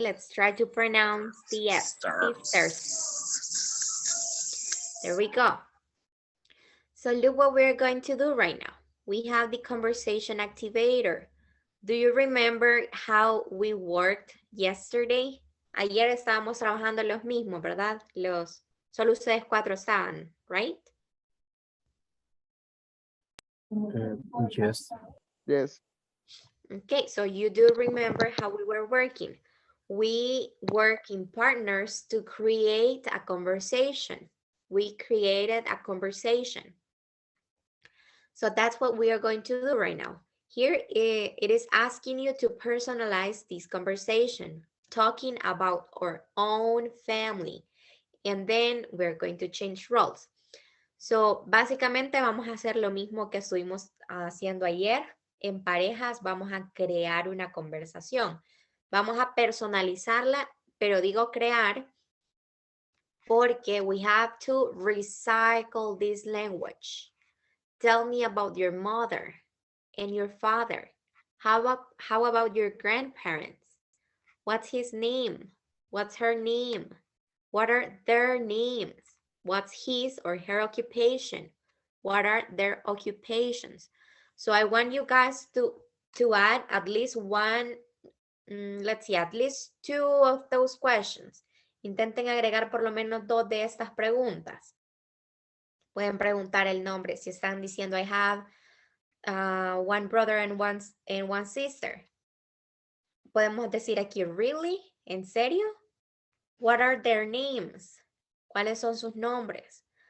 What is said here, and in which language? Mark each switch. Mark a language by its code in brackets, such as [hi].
[en] Let's try to pronounce the S. Sisters. There we go. So look what we're going to do right now. We have the conversation activator. Do you remember how we worked yesterday? [es] Ayer estábamos trabajando los mismos, ¿verdad? Solo ustedes 4 estaban, [en] right? Yes. Yes. Okay, so you do remember how we were working. We work in partners to create a conversation. We created a conversation. So that's what we are going to do right now. Here it is asking you to personalize this conversation, talking about our own family. And then we're going to change roles. [es] So, básicamente vamos a hacer lo mismo que estuvimos haciendo ayer. En parejas vamos a crear una conversación. Vamos a personalizarla, pero digo crear porque [en] we have to recycle this language. Tell me about your mother and your father. How about your grandparents? What's his name? What's her name? What are their names? What's his or her occupation? What are their occupations? So I want you guys to add at least one, let's see, at least 2 of those questions. [es] Intenten agregar por lo menos 2 de estas preguntas. Pueden preguntar el nombre. Si están diciendo [en] I have one brother and one sister. [es] Podemos decir aquí, [en] really? [es] ¿En serio? [en] What are their names? [es] ¿Cuáles son sus nombres?